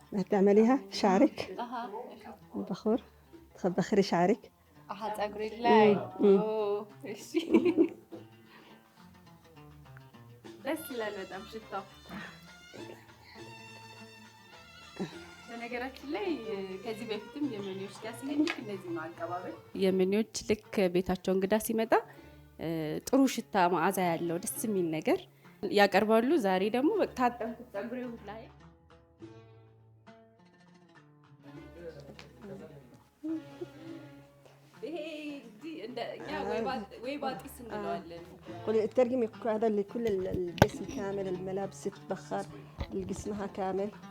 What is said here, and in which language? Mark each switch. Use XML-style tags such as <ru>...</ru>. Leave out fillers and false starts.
<ar>تعمليها شعرك البخور تبخري شعرك</ar> <am>ፀጉሬ ላይ እሺ ደስ ይላል በጣም ሽታው። በነገራችን ላይ ከዚህ በፊትም የመኒዎች ጋር ሲሄድ እንደዚህ ነው አቀባበል። የመኒዎች ልክ ቤታቸው እንግዳ ሲመጣ ጥሩ ሽታ መዓዛ ያለው ደስ የሚል ነገር ያቀርባሉ። ዛሬ ደግሞ ታጠብኩት ፀጉሬ ላይ ይሄ እንደ ወይባጢስ እንለዋለን።</am> <ar>الترجمة هذا لكل الجسم كامل، الملابس تتبخر جسمها كامل.</ar>